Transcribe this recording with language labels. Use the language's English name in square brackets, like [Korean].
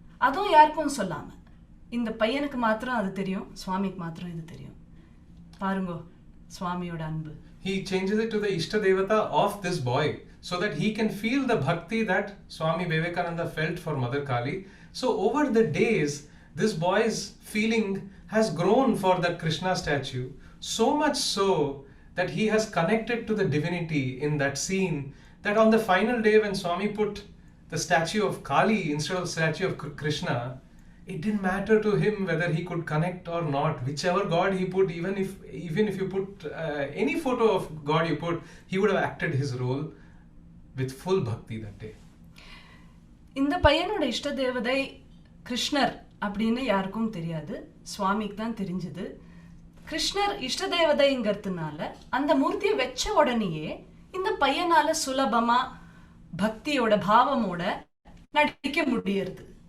[Tamil] அதுவும் யாருக்கும் சொல்லாம. இந்த பையனுக்கு மாத்திரம் அது தெரியும், சுவாமிக்கு மாத்திரம் இது தெரியும். பாருங்க சுவாமியோட அன்பு. [English] He changes it to the Ishta Devata of this boy so that he can feel the bhakti that Swami Vivekananda felt for Mother Kali. So over the days, this boy's feeling has grown for that Krishna statue, so much so that he has connected to the divinity in that scene, that on the final day when Swami put the statue of Kali instead of the statue of Krishna, It didn't matter to him whether he could connect or not. Whichever God he put, even if you put any photo of God you put, he would have acted his role with full bhakti that day. [Tamil] இந்த பையனோட இஷ்ட தேவதை கிருஷ்ணர் அப்படின்னு யாருக்கும் தெரியாது, சுவாமிக்கு தான் தெரிஞ்சது. கிருஷ்ணர் இஷ்ட தேவதைங்கிறதுனால அந்த மூர்த்தியை வச்ச உடனேயே இந்த பையனால சுலபமா பக்தியோட பாவமோட நடிக்க முடியறது.